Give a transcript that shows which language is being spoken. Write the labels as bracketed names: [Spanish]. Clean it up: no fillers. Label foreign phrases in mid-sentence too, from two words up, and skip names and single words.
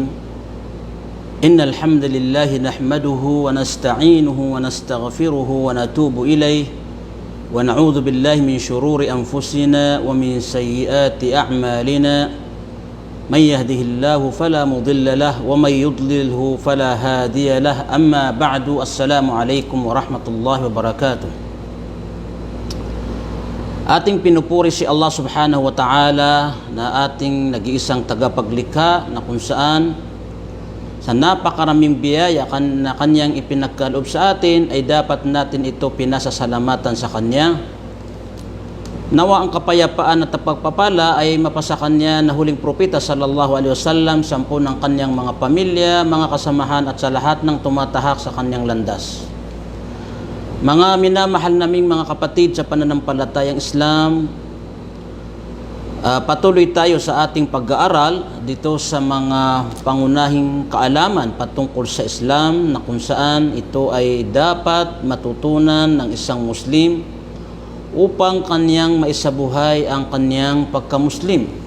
[Arabic] إن الحمد لله نحمده ونستعينه ونستغفره ونتوب إليه ونعوذ بالله من شرور أنفسنا ومن سيئات أعمالنا. من يهده الله فلا مضل له ومن يضلله فلا هادي له. أما بعد، السلام عليكم ورحمة الله وبركاته. [Filipino] Ating pinupuri si [Arabic] الله سبحانه وتعالى [Filipino] na ating nag-iisang tagapaglikha na kung saan sa napakaraming biyaya na kanyang ipinagkaloob sa atin ay dapat natin ito pinasasalamatan sa kanya. Nawa ang kapayapaan at pagpapala ay mapasa kanya na huling propeta [Arabic] صلى الله عليه وسلم, [Filipino] sampu ng kanyang mga pamilya, mga kasamahan at sa lahat ng tumatahak sa kanyang landas. Mga minamahal naming mga kapatid sa pananampalatayang Islam, patuloy tayo sa ating pag-aaral dito sa mga pangunahing kaalaman patungkol sa Islam na kung saan ito ay dapat matutunan ng isang Muslim upang kanyang maisabuhay ang kanyang pagka-Muslim.